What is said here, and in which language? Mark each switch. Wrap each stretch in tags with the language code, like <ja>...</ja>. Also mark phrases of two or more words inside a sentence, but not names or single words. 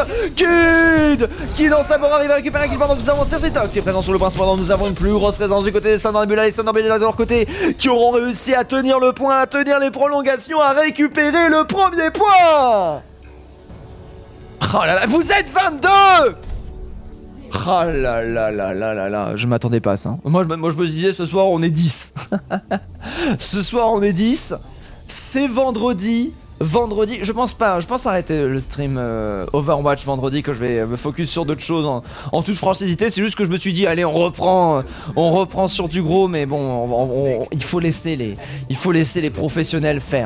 <fr>Kid qui dans sa mort arrive à récupérer un kill pendant que nous avons Cersitox qui est présent sur le point. Cependant nous avons une plus grosse présence du côté des Thunder Nebula. Les Thunder Nebula de leur côté qui auront réussi à tenir le point, à tenir les prolongations, à récupérer le premier point. Oh là là, vous êtes 22. Ah là là là là là là, je m'attendais pas à ça. Moi je me disais ce soir on est 10. Ce soir on est 10. C'est vendredi. Vendredi, je pense arrêter le stream Overwatch vendredi, que je vais me focus sur d'autres choses en toute franchise. C'est juste que je me suis dit allez on reprend sur du gros, mais bon il faut laisser les professionnels faire.</fr>